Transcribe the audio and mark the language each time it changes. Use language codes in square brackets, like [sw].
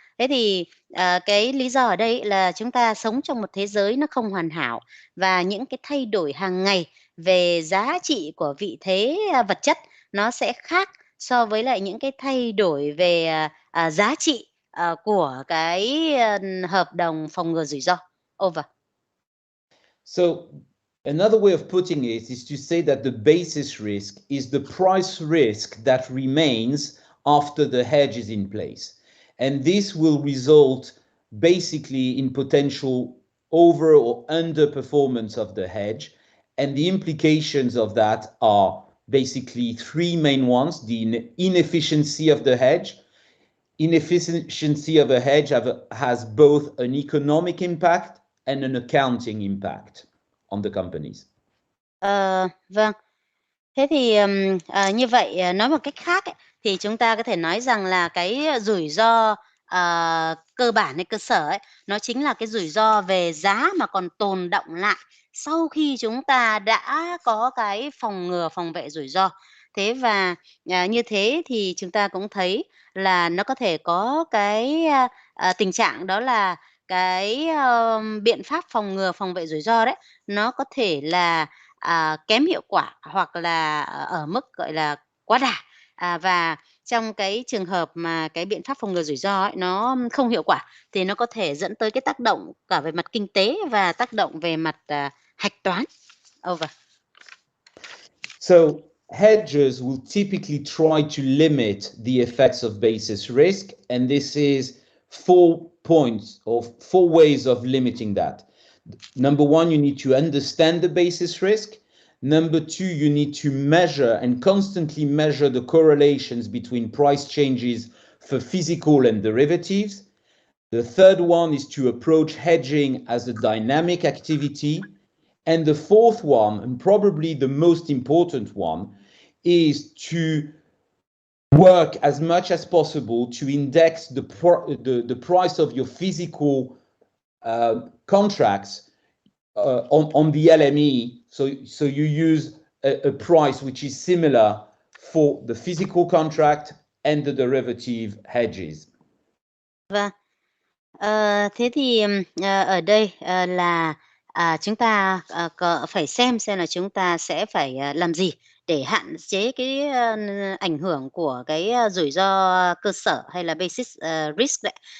[vi] Thế thì cái lý do ở đây là chúng ta sống trong một thế giới nó không hoàn hảo, và những cái thay đổi hàng ngày về giá trị của vị thế vật chất nó sẽ khác so với lại những cái thay đổi về giá trị của cái hợp đồng phòng ngừa rủi ro. [en] Over. So another way of putting it is to say that the basis risk is the price risk that remains after the hedge is in place. And this will result basically in potential over or underperformance of the hedge. And the implications of that are basically three main ones: the inefficiency of the hedge. Inefficiency of a hedge has both an economic impact and an accounting impact on the companies. [vi] Vâng. Thế thì như vậy nói một cách khác ấy, thì chúng ta có thể nói rằng là cái rủi ro cơ bản hay cơ sở ấy, nó chính là cái rủi ro về giá mà còn tồn đọng lại sau khi chúng ta đã có cái phòng ngừa phòng vệ rủi ro. Thế và như thế thì chúng ta cũng thấy là nó có thể có cái tình trạng đó là cái biện pháp phòng ngừa phòng vệ rủi ro đấy, nó có thể là kém hiệu quả hoặc là ở mức gọi là quá đà. Và trong cái trường hợp mà cái biện pháp phòng ngừa rủi ro ấy, nó không hiệu quả thì nó có thể dẫn tới cái tác động cả về mặt kinh tế và tác động về mặt hạch toán. [en] Over. So hedgers will typically try to limit the effects of basis risk, and this is 4 points or 4 ways of limiting that. Number one, you need to understand the basis risk. Number two, you need to measure and constantly measure the correlations between price changes for physical and derivatives. The third one is to approach hedging as a dynamic activity. And the fourth one, and probably the most important one, is to work as much as possible to index the price of your physical contracts on the LME. So you use a price which is similar for the physical contract and the derivative hedges. [vi] Vâng. Thế thì ở đây là chúng ta phải xem là chúng ta sẽ phải làm gì để hạn chế cái ảnh hưởng của cái rủi ro cơ sở hay là basis risk đấy.